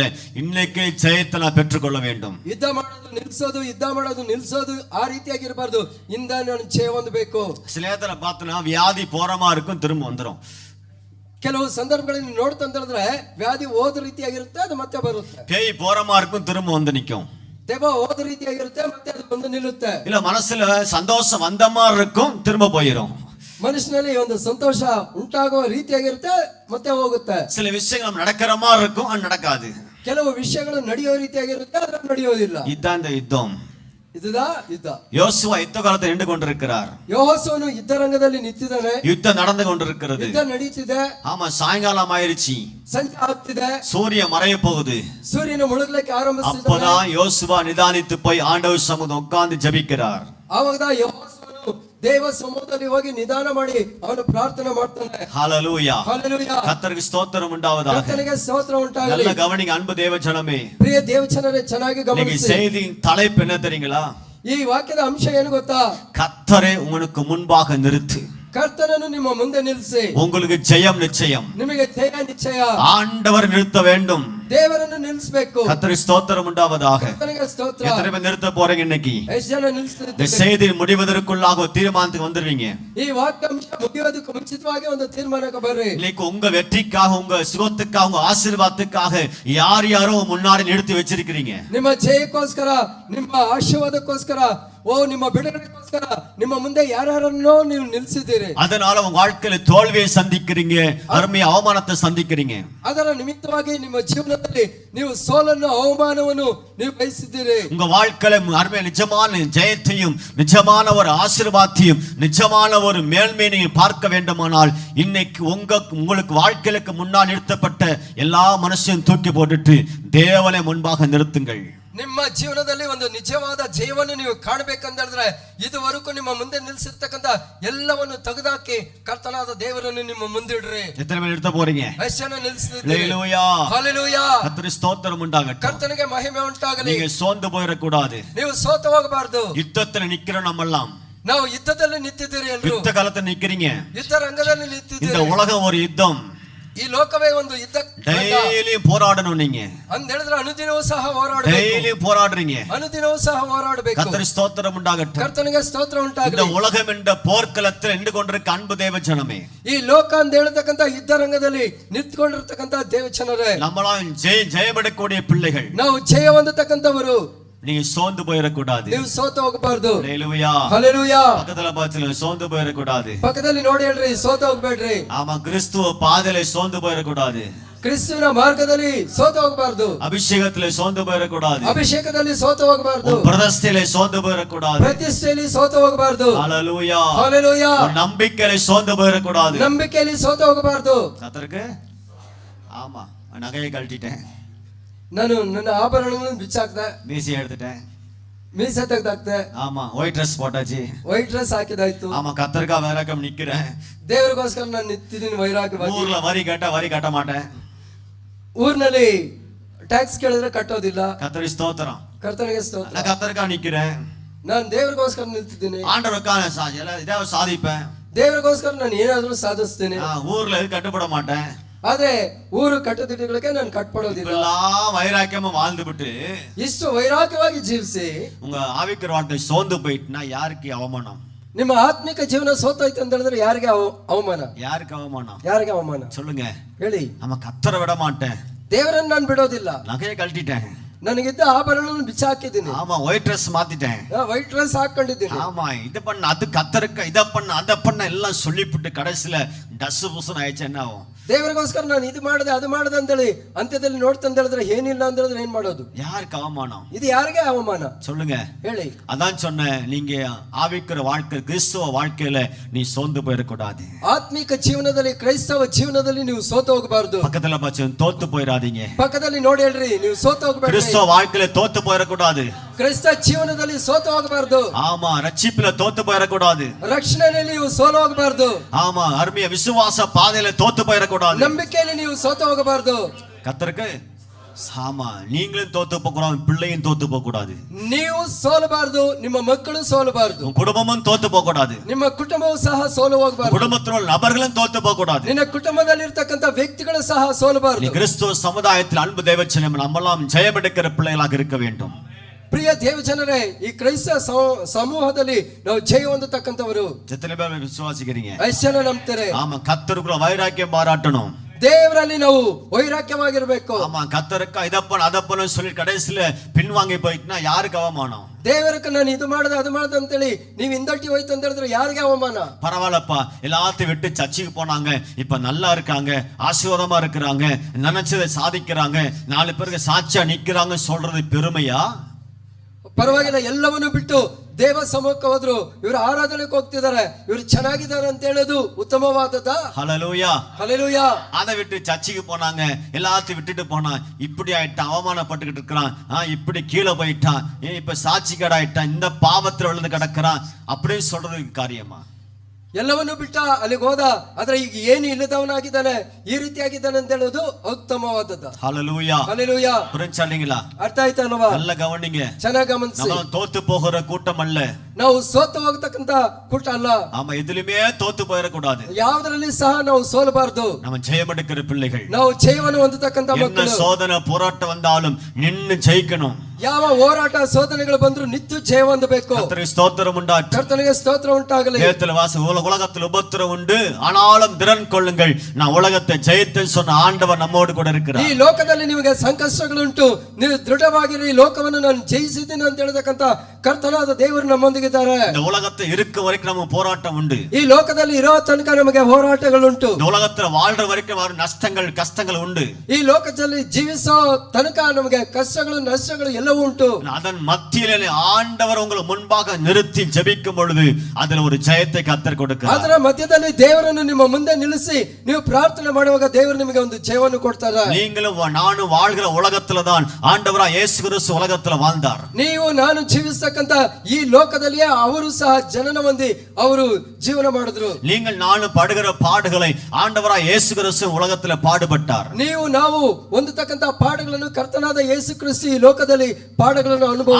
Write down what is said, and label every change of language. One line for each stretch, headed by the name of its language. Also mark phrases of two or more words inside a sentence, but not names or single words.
Tamil: இன்னைக்கு ஜெயத்தை நான் பெற்றுக்கொள்ள வேண்டும்.
Kannada: ಯುದ್ಧ ಮಾಡೋದು ನಿಲ್ಸೋದು ಆ ರೀತಿಯಾಗಿರಬಾರ್ದು. ಇಂದ ನಾನು ಜಯ ಹೊಂದಬೇಕು.
Tamil: சில நேரத்துல பார்த்தனா வியாதி போறமா இருக்கும், திரும்ப வந்துரும்.
Kannada: ಕೆಲವು ಸಂದರ್ಭಗಳಲ್ಲಿ ನೋಡ್ತಂತ ಹೇಳಿದ್ರೆ ವ್ಯಾಧಿ ಹೋದ ರೀತಿಯಾಗಿರುತ್ತೆ, ಅದು ಮತ್ತೆ ಬರುತ್ತೆ.
Tamil: பேய் போறமா இருக்கும், திரும்ப வந்து நிக்கும்.
Kannada: ದೆವ್ವ ಹೋದ ರೀತಿಯಾಗಿರುತ್ತೆ, ಮತ್ತೆ ಅದು ಬಂದು ನಿಲ್ಲುತ್ತೆ.
Tamil: இல்ல மனசுல சந்தோஷம் வந்த மாதிரி இருக்கும், திரும்ப போயிடும்.
Kannada: ಮನಸ್ಸಿನಲ್ಲಿ ಒಂದು ಸಂತೋಷ ಉಂಟಾಗುವ ರೀತಿಯಾಗಿರುತ್ತೆ, ಮತ್ತೆ ಹೋಗುತ್ತೆ.
Tamil: சில விஷயங்கள் நடக்கிற மாதிரி இருக்கும், அது நடக்காது.
Kannada: ಕೆಲವು ವಿಷಯಗಳು ನಡೆಯೋ ರೀತಿಯಾಗಿರುತ್ತೆ, ಅದು ನಡೆಯೋದಿಲ್ಲ.
Tamil: இதுதான் இந்த யுத்தம். இதுதான் ಯುದ್ಧ. யோசுவா யுத்த காலத்தை நின்று கொண்டிருக்கிறார்.
Kannada: ಯೆಹೋಶುವನು ಯುದ್ಧ ರಂಗದಲ್ಲಿ ನಿಂತಿದ್ದಾನೆ.
Tamil: யுத்தம் நடந்து கொண்டிருக்கிறது.
Kannada: ಯುದ್ಧ ನಡೀತಿದೆ.
Tamil: ஆமா, சாயங்காலம் ஆயிருச்சு,
Kannada: ಸಂಜೆ ಆಗ್ತಿದೆ,
Tamil: சூரியன் மறைய போகுது.
Kannada: ಸೂರ್ಯನ ಮುಳುಗಲಿಕ್ಕೆ ಆರಂಭಿಸಿದ್ದಾನೆ.
Tamil: அப்பதான் யோசுவா நிதானித்து போய் ஆண்டவர் சமூகம் உட்கார்ந்து ஜெபிக்கிறார்.
Kannada: ಆವಾಗ ಯೆಹೋಶುವನು ದೇವ ಸಮೂಹದಲ್ಲಿ ಹೋಗಿ ನಿಧಾನ ಮಾಡಿ ಅವನು ಪ್ರಾರ್ಥನೆ ಮಾಡ್ತಾನೆ.
Tamil: ஹல்லேலூயா.
Kannada: ಹಲ್ಲೆಲೂಯಾ.
Tamil: கர்த்தருக்கு ஸ்தோத்திரம் உண்டாவதாக.
Kannada: ಕರ್ತನಿಗೆ ಸ್ತೋತ್ರ ಉಂಟಾಗಲಿ.
Tamil: நல்ல கவனிங்க அன்பு தேவஜனமே.
Kannada: ಪ್ರಿಯ ದೇವಜನರೇ, ಚೆನ್ನಾಗಿ
Tamil: இன்னைக்கு
Kannada: ಗಮನಿಸಿ.
Tamil: செய்தியின் தலைப்பு என்ன தெரியுங்களா?
Kannada: ಈ ವಾಕ್ಯದ ಅಂಶ ಏನು ಗೊತ್ತಾ?
Tamil: கர்த்தரை உங்களுக்கு முன்பாக நிறுத்து.
Kannada: ಕರ್ತನ கர்த்தனನ್ನು ನಿಮ್ಮ ಮುಂದೆ ನಿಲ್ಲಿಸಿ
Tamil: உங்களுக்கு ஜெயம் நிச்சயம்.
Kannada: ನಿಮಗೆ ಜಯ ನಿಶ್ಚಯ.
Tamil: ஆண்டவர் நிறுத்த வேண்டும்.
Kannada: ದೇವರನ್ನು ನಿಲ್ಲಿಸಬೇಕು.
Tamil: கர்த்தருக்கு ஸ்தோத்திரம் உண்டாவதாக.
Kannada: ಕರ್ತನಿಗೆ ಸ್ತೋತ್ರ.
Tamil: எத்தனை பேர் நிறுத்த போறீங்க இன்னைக்கு?
Kannada: ಎಷ್ಟು ಜನ
Tamil: இந்த
Kannada: ನಿಲ್ಲಿಸ್ತಿದ್ದೀರಿ?
Tamil: செய்தி முடிவதற்குள்ளாக ஒரு தீர்மானத்துக்கு வந்துருவீங்க.
Kannada: ಈ ವಾಕ್ಯಾಂಶ ಮುಗಿಯೋದಕ್ಕೆ ಮುಂಚಿತವಾಗಿ ಒಂದು ತೀರ್ಮಾನಕ್ಕೆ ಬರ್ರಿ.
Tamil: இன்னைக்கு உங்க வெற்றிக்காக, உங்க சுகத்துக்காக, உங்க ஆசீர்வாதத்துக்காக யாரோ முன்னாடி நிறுத்தி வச்சிருக்கிறீங்க.
Kannada: ನಿಮ್ಮ ಜಯಕ್ಕೋಸ್ಕರ, ನಿಮ್ಮ ಆಶೀರ್ವಾದಕ್ಕೋಸ್ಕರ, ನಿಮ್ಮ ಬಿಡುಗಡೆಗೋಸ್ಕರ ನಿಮ್ಮ ಮುಂದೆ ಯಾರನ್ನೋ ನೀವು ನಿಲ್ಲಿಸಿದ್ದೀರಿ.
Tamil: அதனால உங்க வாழ்க்கையில தோல்வியை சந்திக்கிறீங்க, அருமைய அவமானத்தை சந்திக்கிறீங்க.
Kannada: ಅದರ ನಿಮಿತ್ತವಾಗಿ ನಿಮ್ಮ ಜೀವನದಲ್ಲಿ ನೀವು ಸೋಲನ್ನು, ಅವಮಾನವನ್ನು ನೀವು ಬಯಸಿದ್ದೀರಿ.
Tamil: உங்க வாழ்க்கையில அருமைய நிஜமான ஜெயத்தையும், நிஜமான ஒரு ஆசீர்வாதத்தையும், நிஜமான ஒரு மேன்மையையும் பார்க்க வேண்டுமானால் இன்னைக்கு உங்களுக்கு வாழ்க்கைக்கு முன்னால் நிறுத்தப்பட்ட எல்லா மனசையும் தூக்கி போட்டுட்டு தேவனை முன்பாக நிறுத்துங்கள்.
Kannada: ನಿಮ್ಮ ಜೀವನದಲ್ಲಿ ಒಂದು ನಿಜವಾದ ಜಯವನ್ನು ನೀವು ಕಾಣಬೇಕಂದ್ರೆ ಇದುವರೆಗೂ ನಿಮ್ಮ ಮುಂದೆ ನಿಲ್ಲಿಸಿರ್ತಕ್ಕಂಥ ಎಲ್ಲವನ್ನು ತೆಗೆದಾಕಿ ಕರ್ತನಾದ ದೇವರನ್ನು ನಿಮ್ಮ ಮುಂದಿಡ್ರಿ.
Tamil: எத்தனை பேர் நிறுத்த போறீங்க?
Kannada: ಯೆಶನ ನಿಲ್ಲಿಸಿದ್ದೀರಿ.
Tamil: ஹல்லேலூயா.
Kannada: ಹಲ್ಲೆಲೂಯಾ.
Tamil: கர்த்தருக்கு ஸ்தோத்திரம் உண்டாகட்டும்.
Kannada: ಕರ್ತನಿಗೆ ಮಹಿಮೆ ಉಂಟಾಗಲಿ.
Tamil: நீங்க சோர்ந்து போயிடக்கூடாது.
Kannada: ನೀವು ಸೋತು ಹೋಗಬಾರದು.
Tamil: யுத்தத்துல நிக்கிறோம் நம்மெல்லாம்.
Kannada: ನಾವು ಯುದ್ಧದಲ್ಲಿ ನಿಂತಿದ್ದೀರಿ ಎಲ್ಲರೂ.
Tamil: யுத்த காலத்துல நிக்கிறீங்க.
Kannada: ಯುದ್ಧ ರಂಗದಲ್ಲಿ
Tamil: இந்த
Kannada: ನಿಂತಿದ್ದೀರಿ.
Tamil: உலகம் ஒரு யுத்தம்.
Kannada: ಈ ಲೋಕವೇ ಒಂದು ಯುದ್ಧ.
Tamil: டெய்லி போராடணும் நீங்க.
Kannada: ಅಂತ ಹೇಳಿದ್ರೆ ಅನುದಿನವೂ ಸಹ ಹೋರಾಡಬೇಕು.
Tamil: டெய்லி போராடுறீங்க.
Kannada: ಅನುದಿನವೂ ಸಹ ಹೋರಾಡಬೇಕು.
Tamil: கர்த்தருக்கு ஸ்தோத்திரம் உண்டாகட்டும்.
Kannada: ಕರ್ತನಿಗೆ ಸ್ತೋತ್ರ ಉಂಟಾಗಲಿ.
Tamil: இந்த உலகம் என்ற போர்க்களத்தில் நின்று கொண்டிருக்க அன்பு தேவ ஜனமே,
Kannada: ಈ ಲೋಕ ಅಂತ ಹೇಳತಕ್ಕಂತ ಯುದ್ಧ ರಂಗದಲ್ಲಿ ನಿಂತ್ಕೊಂಡಿರ್ತಕ್ಕಂತ ದೇವಚನರೇ,
Tamil: நம்மளாம் ஜெயமெடுக்கக்கூடிய பிள்ளைகள்.
Kannada: ನಾವು ಜಯ ಹೊಂದತಕ್ಕಂತವರು.
Tamil: நீங்க சோர்ந்து போயிடக்கூடாது.
Kannada: ನೀವು ಸೋತು ಹೋಗಬಾರದು.
Tamil: ஹல்லேலூயா.
Kannada: ಹಲ್ಲೆಲೂಯಾ.
Tamil: பக்கத்துல பார்த்து சோர்ந்து போயிடக்கூடாது.
Kannada: ಪಕ್ಕದಲ್ಲಿ ನೋಡಿ ಹೇಳ್ರಿ, ಸೋತು ಹೋಗ್ಬೇಡ್ರಿ.
Tamil: ஆமா, கிறிஸ்துவ பாதையில சோர்ந்து போயிடக்கூடாது.
Kannada: ಕ್ರಿಸ್ತುವಿನ ಮಾರ್ಗದಲ್ಲಿ ಸೋತು ಹೋಗಬಾರದು.
Tamil: அபிஷேகத்துல சோர்ந்து போயிடக்கூடாது.
Kannada: ಅಭಿಷೇಕದಲ್ಲಿ ಸೋತು ಹೋಗಬಾರದು.
Tamil: பிரதிஷ்டையில சோர்ந்து போயிடக்கூடாது.
Kannada: ಪ್ರತಿಷ್ಠೆಯಲ್ಲಿ ಸೋತು ಹೋಗಬಾರದು.
Tamil: ஹல்லேலூயா.
Kannada: ಹಲ್ಲೆಲೂಯಾ.
Tamil: நம்பிக்கையில சோர்ந்து போயிடக்கூடாது.
Kannada: ನಂಬಿಕೆಯಲ್ಲಿ ಸೋತು ಹೋಗಬಾರದು.
Tamil: கர்த்தருக்கு ஆமா, நகையை கழட்டிட்டேன்,
Kannada: ನಾನು ನನ್ನ ಆಭರಣಗಳನ್ನು ಬಿಚ್ಚಾಕ್ದೆ,
Tamil: மீசி எடுத்துட்டேன்,
Kannada: ಮೀಸೆ ತೆಗ್ದಾಕ್ದೆ,
Tamil: ஆமா
English: white dress
Tamil: போட்டாச்சு,
English: white dress
Kannada: ಹಾಕಿದಾಯ್ತು.
Tamil: ஆமா கர்த்தருக்கா வைராக்கம் நிக்கிறேன்.
Kannada: ದೇವರಿಗೋಸ್ಕರ ನಾನು ನಿಂತಿದ್ದೀನಿ ವೈರಾಗ್ಯವಾಗಿ.
Tamil: ஊர்ல வரி கட்ட மாட்டேன்.
Kannada: ಊರಿನಲ್ಲಿ ಟ್ಯಾಕ್ಸ್ ಕೇಳಿದ್ರೆ ಕಟ್ಟೋದಿಲ್ಲ.
Tamil: கர்த்தருக்கு ஸ்தோத்திரம்.
Kannada: ಕರ್ತನಿಗೆ ಸ್ತೋತ್ರ.
Tamil: நான் கர்த்தருக்கா நிக்கிறேன்.
Kannada: ನಾನು ದೇವರಿಗೋಸ್ಕರ ನಿಂತಿದ್ದೀನಿ.
Tamil: ஆண்டவருக்கான ஏதாவது சாதிப்பேன்.
Kannada: ದೇವರಿಗೋಸ್ಕರ ನಾನು ಏನಾದ್ರೂ ಸಾಧಿಸ್ತೇನೆ.
Tamil: ஊர்ல எது கட்டுப்பட மாட்டேன்.
Kannada: ಆದ್ರೆ ಊರು ಕಟ್ಟದಿಟ್ಟಗಳಿಗೆ ನಾನು ಕಟ್ಪಡೋದಿಲ್ಲ.
Tamil: எல்லாம் வைராக்கியமா வாழ்ந்து விட்டு
Kannada: ಇಷ್ಟು ವೈರಾಗ್ಯವಾಗಿ ಜೀವಿಸಿ
Tamil: உங்க ஆவிக்கிற வாழ்க்கை சோர்ந்து போயிட்டுனா யாருக்கு அவமானம்?
Kannada: ನಿಮ್ಮ ಆತ್ಮಿಕ ಜೀವನ ಸೋತೋಯ್ತು ಅಂತ ಹೇಳಿದ್ರೆ ಯಾರಿಗೆ ಅವಮಾನ?
Tamil: யாருக்கு அவமானம்?
Kannada: ಯಾರಿಗೆ ಅವಮಾನ
Tamil: சொல்லுங்க.
Kannada: ಹೇಳಿ.
Tamil: நம்ம கர்த்தரை விட மாட்டேன்,
Kannada: ದೇವರನ್ನು ನಾನು ಬಿಡೋದಿಲ್ಲ.
Tamil: நகையை கழட்டிட்டேன்,
Kannada: ನನಗಿದ್ದ ಆಭರಣಗಳನ್ನು ಬಿಚ್ಚಾಕಿದ್ದೀನಿ,
Tamil: ஆமா
English: white dress
Tamil: மாத்திட்டேன்,
English: white dress
Kannada: ಹಾಕೊಂಡಿದ್ದೀನಿ,
Tamil: ஆமா இது பண்ண அது கர்த்தருக்கு இத பண்ண அத பண்ண எல்லாம் சொல்லிவிட்டு கடைசியில டஸ் புசன் ஆயிடுச்சு, என்ன ஆகும்?
Kannada: ದೇವರಿಗೋಸ್ಕರ ನಾನು ಇದು ಮಾಡಿದೆ ಅದು ಮಾಡಿದೆ ಅಂತೇಳಿ ಅಂತ್ಯದಲ್ಲಿ ನೋಡ್ತಂತ ಹೇಳಿದ್ರೆ ಏನಿಲ್ಲ ಅಂತ ಹೇಳಿದ್ರೆ ಏನ್ ಮಾಡೋದು?
Tamil: யாருக்கு அவமானம்?
Kannada: ಇದು ಯಾರಿಗೆ ಅವಮಾನ?
Tamil: சொல்லுங்க.
Kannada: ಹೇಳಿ.
Tamil: அதான் சொன்னேன், நீங்க ஆவிக்கிற வாழ்க்கை, கிறிஸ்துவ வாழ்க்கையில நீ சோர்ந்து போயிடக்கூடாது.
Kannada: ಆತ್ಮಿಕ ಜೀವನದಲ್ಲಿ, ಕ್ರೈಸ್ತವ ಜೀವನದಲ್ಲಿ ನೀವು ಸೋತು ಹೋಗಬಾರದು.
Tamil: பக்கத்துல பார்த்து தோத்து போயிடாதீங்க.
Kannada: ಪಕ್ಕದಲ್ಲಿ ನೋಡಿ ಹೇಳ್ರಿ, ನೀವು ಸೋತು ಹೋಗಬೇಡಿ.
Tamil: கிறிஸ்துவ வாழ்க்கையில தோத்து போயிடக்கூடாது.
Kannada: ಕ್ರೈಸ್ತ ಜೀವನದಲ್ಲಿ ಸೋತು ಹೋಗಬಾರದು.
Tamil: ஆமா, ரட்சிப்புல தோத்து போயிடக்கூடாது.
Kannada: ರಕ್ಷಣೆಯಲ್ಲಿ ನೀವು ಸೋಲು ಹೋಗಬಾರದು.
Tamil: ஆமா, அருமைய விசுவாச பாதையில தோத்து போயிடக்கூடாது.
Kannada: ನಂಬಿಕೆಯಲ್ಲಿ ನೀವು ಸೋತು ಹೋಗಬಾರದು.
Tamil: கர்த்தருக்கு ஆமா, நீங்களும் தோத்து போக கூடாது, பிள்ளையும் தோத்து போக கூடாது.
Kannada: ನೀವು ಸೋಲಬಾರದು, ನಿಮ್ಮ ಮಕ್ಕಳು ಸೋಲಬಾರದು,
Tamil: உன் குடும்பமும் தோத்து போக கூடாது,
Kannada: ನಿಮ್ಮ ಕುಟುಂಬವೂ ಸಹ ಸೋಲು ಹೋಗಬಾರದು,
Tamil: குடும்பத்தில் உள்ள நபர்களும் தோத்து போக கூடாது,
Kannada: ನಿನ್ನ ಕುಟುಂಬದಲ್ಲಿ ಇರತಕ್ಕಂತ ವ್ಯಕ್ತಿಗಳು ಸಹ ಸೋಲಬಾರದು.
Tamil: நீ கிறிஸ்துவ சமுதாயத்தில் அன்பு தேவச்சனம் நம்மெல்லாம் ஜெயம் எடுக்கிற பிள்ளைகளாக இருக்க வேண்டும்.
Kannada: ಪ್ರಿಯ ದೇವಜನರೇ, ಈ ಕ್ರೈಸ್ತ ಸಮೂಹದಲ್ಲಿ ನಾವು ಜಯ ಹೊಂದತಕ್ಕಂಥವರು
Tamil: எத்தனை பேர் விசுவாசிக்கிறீங்க?
Kannada: ಎಷ್ಟು ಜನ ನಂಬ್ತಾರೆ?
Tamil: ஆமா, கர்த்தருக்குள்ள வைராக்கியம் பாராட்டணும்.
Kannada: ದೇವರಲ್ಲಿ ನಾವು ವೈರಾಗ್ಯವಾಗಿರ್ಬೇಕು.
Tamil: ஆமா, கர்த்தருக்கா இதப்பன் அதப்பன் சொல்லி கடைசியில பின்வாங்கி போயிட்டுனா யாருக்கு அவமானம்?
Kannada: ದೇವರಕ್ಕೆ ನಾನು ಇದು ಮಾಡಿದೆ ಅದು ಮಾಡಿದೆ ಅಂತೇಳಿ ನೀವು ಹಿಂದಟ್ಟಿ ಹೋಯ್ತು ಅಂತ ಹೇಳಿದ್ರೆ ಯಾರಿಗೆ ಅವಮಾನ?
Tamil: பரவாயில்லப்பா, எல்லாத்தையும் விட்டு சர்ச்சுக்கு போனாங்க, இப்ப நல்லா இருக்காங்க, ஆசீர்வாதமா இருக்கிறாங்க, நினைச்சதை சாதிக்கிறாங்க, 4 பேருக்கு சாட்சியா நிக்கிறாங்க சொல்றது பெருமையா?
Kannada: ಪರವಾಗಿಲ್ಲ, ಎಲ್ಲವನ್ನು ಬಿಟ್ಟು ದೇವ ಸಮೂಹಕ್ಕೆ ಹೋದ್ರು, ಇವರು ಆರಾಧನೆಗೆ ಹೋಗ್ತಿದ್ದಾರೆ, ಇವರು ಚೆನ್ನಾಗಿದ್ದಾರೆ ಅಂತ ಹೇಳೋದು ಉತ್ತಮವಾದದ?
Tamil: ஹல்லேலூயா.
Kannada: ಹಲ್ಲೆಲೂಯಾ.
Tamil: அதை விட்டு சர்ச்சுக்கு போனாங்க, எல்லாத்தையும் விட்டுட்டு போனா, இப்படி ஆயிட்டான், அவமானப்பட்டுக்கிட்டு இருக்கிறான், இப்படி கீழே போயிட்டான், இப்ப சாட்சி கடை ஆயிட்டான், இந்த பாவத்துல விழுந்து கிடக்கிறான் அப்படின்னு சொல்றதுக்கு காரியமா?
Kannada: ಎಲ್ಲವನ್ನು ಬಿಟ್ಟ ಅಲ್ಲಿಗೆ ಹೋದ. ಆದ್ರೆ ಈಗ ಏನು ಇಲ್ಲದವನಾಗಿದ್ದಾನೆ, ಈ ರೀತಿಯಾಗಿದ್ದಾನೆ ಅಂತ ಹೇಳೋದು ಉತ್ತಮವಾದದ್ದು.
Tamil: ஹalleluya.
Kannada: ಹಲ್ಲೆಲೂಯಾ.
Tamil: புரிஞ்சாலிங்களா?
Kannada: ಅರ್ಥ ಆಯ್ತಲ್ವಾ?
Tamil: நல்ல கவனிங்க.
Kannada: ಚೆನ್ನಾಗಿ ಗಮನಿಸಿ.
Tamil: நம்ம தோத்து போகிற கூட்டம் அல்ல.
Kannada: ನಾವು ಸೋತು ಹೋಗ್ತಕ್ಕಂತ ಕೂಟ ಅಲ್ಲ.
Tamil: ஆமா, எதிலுமே தோத்து போயிட கூடாது.
Kannada: ಯಾವುದರಲ್ಲಿ ಸಹ ನಾವು ಸೋಲಬಾರದು.
Tamil: நம்ம ஜெயம் எடுக்கிற பிள்ளைகள்.
Kannada: ನಾವು ಜಯವನ್ನು ಹೊಂದತಕ್ಕಂತ
Tamil: என்ன
Kannada: ಮಕ್ಕಳು.
Tamil: சோதனை போராட்டம் வந்தாலும் நின்னு ஜெயிக்கணும்.
Kannada: ಯಾವ ಹೋರಾಟ ಸೋದನೆಗಳು ಬಂದ್ರು ನಿತ್ಯ ಜಯ ಹೊಂದಬೇಕು.
Tamil: கர்த்தருக்கு ஸ்தோத்திரம் உண்டாகட்டும்.
Kannada: ಕರ್ತನಿಗೆ ಸ್ತೋತ್ರ ಉಂಟಾಗಲಿ.
Tamil: வேதத்தில் உலகத்தில் உபத்திரம் உண்டு, ஆனாலும் திறன் கொள்ளுங்கள், நான் உலகத்தை ஜெயித்தேன்னு சொன்ன ஆண்டவர் நம்மோடு கூட இருக்கிறார்.
Kannada: ಈ ಲೋಕದಲ್ಲಿ ನಿಮಗೆ ಸಂಕಷ್ಟಗಳುಂಟು, ನೀವು ದೃಢವಾಗಿರಿ, ಈ ಲೋಕವನ್ನು ನಾನು ಜಯಿಸಿದ್ದೀನಿ ಅಂತ ಹೇಳತಕ್ಕಂತ ಕರ್ತನಾದ ದೇವರು ನಮ್ಮೊಂದಿಗಿದ್ದಾರೆ.
Tamil: இந்த உலகத்தை இருக்க வரைக்கும் நம்ம போராட்டம் உண்டு.
Kannada: ಈ ಲೋಕದಲ್ಲಿ ಇರೋ ತನಕ ನಮಗೆ ಹೋರಾಟಗಳುಂಟು.
Tamil: இந்த உலகத்துல வாழ்ற வரைக்கும் வரும் நஷ்டங்கள் கஷ்டங்கள் உண்டு.
Kannada: ಈ ಲೋಕದಲ್ಲಿ ಜೀವಿಸೋ ತನಕ ನಮಗೆ ಕಷ್ಟಗಳು ನಷ್ಟಗಳು ಎಲ್ಲವೂ ಉಂಟು.
Tamil: அதன் மத்தியிலே ஆண்டவர் உங்களை முன்பாக நிறுத்தி ஜெபிக்கும் பொழுது அதில் ஒரு ஜெயத்தை கர்த்தர் கொடுக்கிறார்.
Kannada: ಅದರ ಮಧ್ಯದಲ್ಲಿ ದೇವರನ್ನು ನಿಮ್ಮ ಮುಂದೆ ನಿಲ್ಲಿಸಿ ನೀವು ಪ್ರಾರ್ಥನೆ ಮಾಡುವಾಗ ದೇವರು ನಿಮಗೆ ಒಂದು ಜಯವನ್ನು ಕೊಡ್ತಾರೆ.
Tamil: நீங்களும் நானும் வாழ்கிற உலகத்துல தான் ஆண்டவராய் இயேசு கிறிஸ்து உலகத்துல வாழ்ந்தார்.
Kannada: ನೀವು ನಾನು ಜೀವಿಸತಕ್ಕಂತ ಈ ಲೋಕದಲ್ಲಿಯೇ ಅವರು ಸಹ ಜನನ ಹೊಂದಿ ಅವರು ಜೀವನ ಮಾಡಿದ್ರು.
Tamil: நீங்கள் நானும் படுகிற பாடுகளை ஆண்டவராய் இயேசு கிறிஸ்து உலகத்துல பாடுபட்டார்.
Kannada: ನೀವು ನಾವು ಹೊಂದತಕ್ಕಂತ ಪಾಠಗಳನ್ನು ಕರ್ತನಾದ ಯೇಸು ಕ್ರಿಸ್ತು ಈ ಲೋಕದಲ್ಲಿ ಪಾಠಗಳನ್ನು ಅನುಭವಿಸಿದರು.